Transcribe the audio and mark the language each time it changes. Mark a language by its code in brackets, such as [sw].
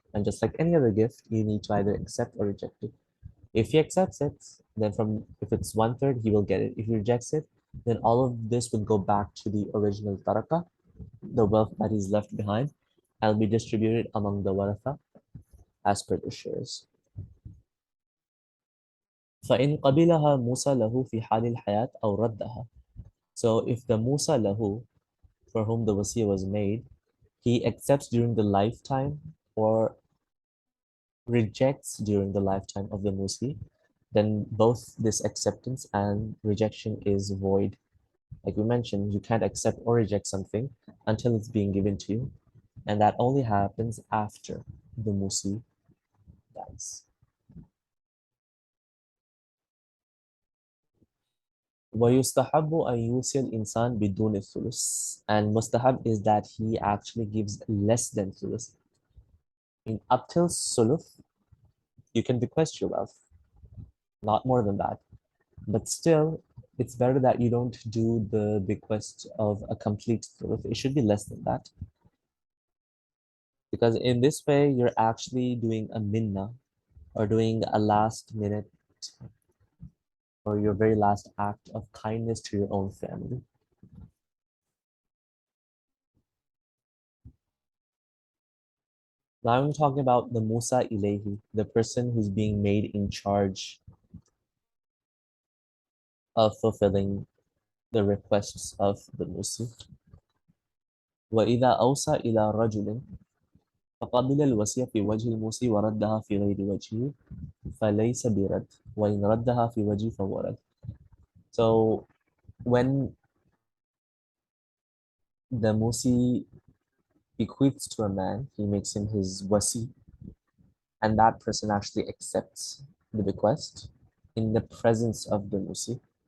[en] And just like any other gift, you need to either accept or reject it. If he accepts it, then from if it's one third, he will get it. If he rejects it, then all of this would go back to the original taraka, the wealth that is left behind, and be distributed among the waratha as per the shares. [ar] فإن قبلها موسى له في حال الحياة أو ردها. [en] So if the Musa lahu, for whom the wasiyah was made, he accepts during the lifetime or rejects during the lifetime of the Musi, then both this acceptance and rejection is void. Like we mentioned, you can't accept or reject something until it's being given to you, and that only happens after the Musi dies. [ar] ويستحب أن يوصي الإنسان بدون الثلث. [en] And mustahab is that he actually gives less than thuluth. In up till suluth, you can bequest your wealth, not more than that. But still, it's better that you don't do the bequest of a complete thuluth. It should be less than that. Because in this way, you're actually doing a minna or doing a last minute or your very last act of kindness to your own family. Now I'm talking about the Musa Ilahi, the person who's being made in charge of fulfilling the requests of the Musi. [ar] وإذا أوصى إلى رجل فقبل الوصية في وجه الموصي وردها في غير وجهه فليس برد وإن ردها في وجهه فهو رد. [en] So when the Musi bequeaths to a man, he makes him his wasi, and that person actually accepts the bequest in the presence of the Musi.